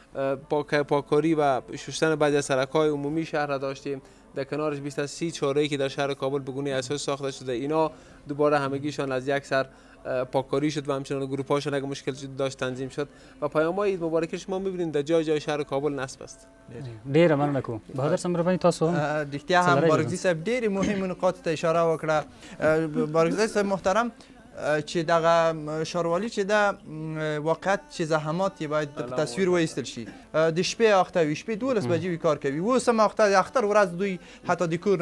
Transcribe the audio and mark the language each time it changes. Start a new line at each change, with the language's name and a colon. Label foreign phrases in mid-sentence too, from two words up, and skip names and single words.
Persian: پاککاری و شستن بعضی از سرک‌های عمومی شهر را داشتیم در کنارش بیش از 30 چاره‌ای که در شهر کابل به گونه اساس ساخته شده اینا دوباره همگیشان از یک سر پاککاری شد و همچنان گروپ‌هاشون اگه مشکل داشت تنظیم شد و پیام‌های عید مبارک شما می‌بینید در جای شهر کابل نصب است.
Pashto: ډیر مننه کوم بهادر صاحب مهرباني تاسو رښتیا هم بارګزي صاحب ډېرې مهمو نقاطو ته اشاره وکړه بارګزي صاحب محترم چې دغه ښاروالي چې ده واقعیت چې زحمات یې باید په تصویر وایستل شي د شپې اخته وي شپې 12 بجې وي کار کوي اوس هم اخته د اختر ورځ دوی حتی د کور نه